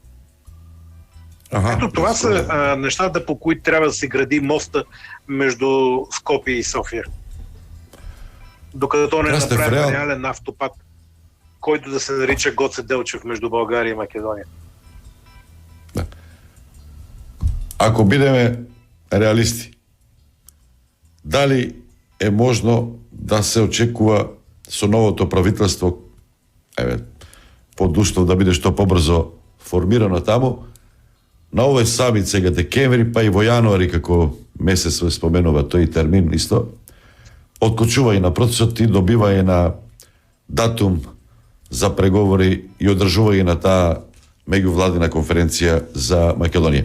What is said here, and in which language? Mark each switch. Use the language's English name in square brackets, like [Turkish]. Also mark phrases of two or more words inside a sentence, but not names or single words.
[Bulgarian] Ето, това са нещата, по които трябва да се гради моста между Скопие и София. Докато не направим реален автопад, който да се нарича Гоце Делчев между България и Македония. [Macedonian] Ако бидеме реалисти, дали е можно да се очекува со новото правителство, под услов да биде што побрзо формирано таму, на овој самит сега декември, па и во јануари, како месец се споменува тој термин исто, откочува и на процесот и добива и на датум за преговори и одржува и на таа меѓувладина конференција за Македонија.